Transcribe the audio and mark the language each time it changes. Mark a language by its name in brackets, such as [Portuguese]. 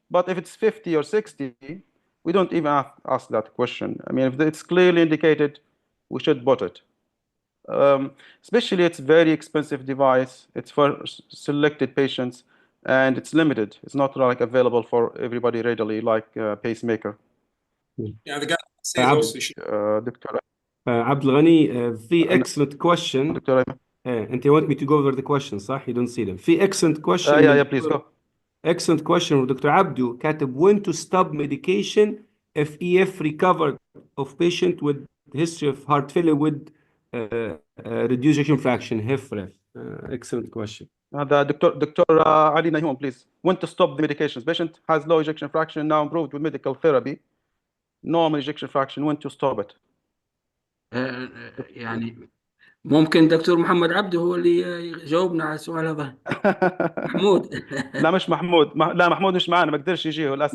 [English] But if it's 50 or 60, we don't even ask that question. I mean, if it's clearly indicated, we should put it. Especially it's very expensive device. It's for selected patients and it's limited. It's not like available for everybody readily like pacemaker. Yeah, the guy says also Dr. عبد الغني في excellent question. Dr. انت want me to go over the question صح? You don't see them. في excellent question. Yeah, please go. Excellent question from Dr. Abdu كاتب when to stop medication if EF recovered of patient with history of heart failure with reduced ejection fraction HFrEF. Excellent question. Dr. Ali Nahum, please. When to stop the medications? Patient has low ejection fraction, now improved with medical therapy. Normal ejection fraction, when to stop it? [Arabic] يعني ممكن دكتور محمد عبده هو اللي يجاوبنا على السؤال هذا. محمود. لا مش محمود. لا محمود مش معنا، ما قدرش يجي هو للاسف.